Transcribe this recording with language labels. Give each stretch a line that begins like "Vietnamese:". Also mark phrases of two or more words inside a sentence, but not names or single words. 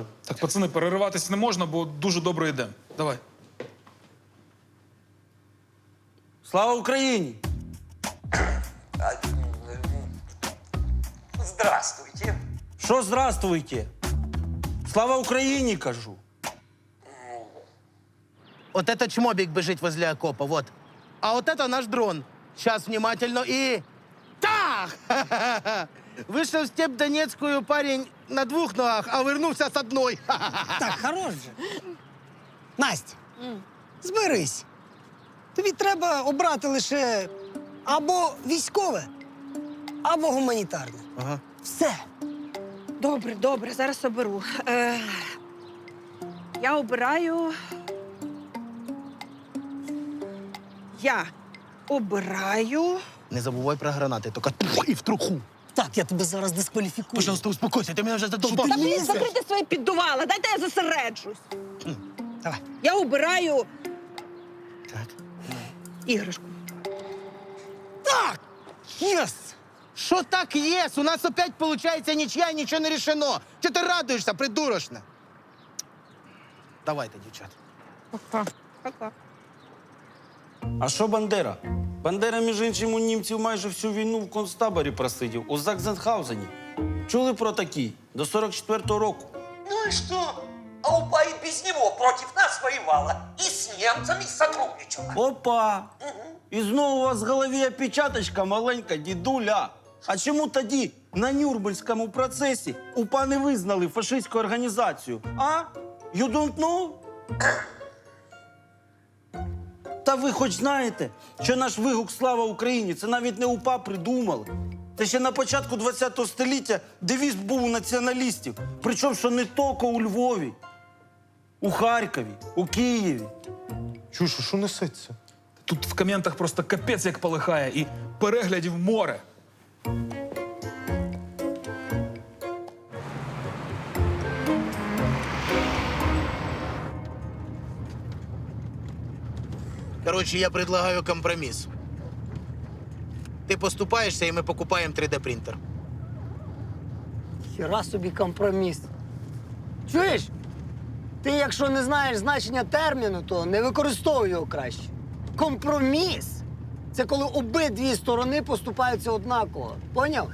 Ukrainian: Так, пацани, перериватись не можна, бо дуже добре йдемо. Давай. Слава Україні!
Russian: Здравствуйте.
Ukrainian: Що здравствуйте? Слава Україні, кажу.
Russian: Вот это чмобик бежит возле окопа, вот. А вот это наш дрон. Сейчас внимательно и... Так! Вышел в степь Донецкую парень на 2 ногах, а вернулся с 1. Так, хорош же.
Ukrainian: Настя, зберись. Тобі треба обрати лише або військове, або гуманітарне. Ага. Все. Добре, добре, зараз оберу. Я обираю. Я обираю. Не забувай про гранати,
Russian: только и в труху.
Ukrainian: Так, я тебе зараз дискваліфікую.
Russian: Пожалуйста, успокойся, ты меня уже задолбал.
Ukrainian: Та блін, закрийте своє піддувало, дайте я зосереджусь. Давай. Я обираю Так. іграшку. Так! Єс!
Russian: Что так есть? У нас опять получается ничья, ничего не решено. Че ты радуешься, придурочно? Давайте, девчат. Пока.
Ukrainian: А що Бандера? Бандера, між іншим, у німців майже всю війну в концтаборі просидів, у Заксенхаузені. Чули про такі? До 44-го року.
Russian: Ну и что? А УПА и без него против нас воевала. И с немцами сотрудничала. Опа!
Ukrainian: І знову у вас в голові опечаточка маленька, дідуля. А чому тоді на Нюрнберзькому процесі УПА не визнали фашистську організацію? А?
English: You don't know?
Ukrainian: Та ви хоч знаєте, що наш вигук «Слава Україні» – це навіть не УПА придумали. Це ще на початку ХХ століття девіз був у націоналістів. Причому, що не тільки у Львові, у Харкові, у Києві. Чуєш, а що несеться? Тут в коментах просто капець як полихає і переглядів море.
Russian: Короче, я предлагаю компромисс. Ты поступаешься, и мы покупаем 3D-принтер.
Ukrainian: Хіра собі компроміс. Чуєш? Ти, якщо не знаєш значення терміну, то не використовуй його краще. Компроміс – це коли обидві сторони поступаються однаково. Поняв?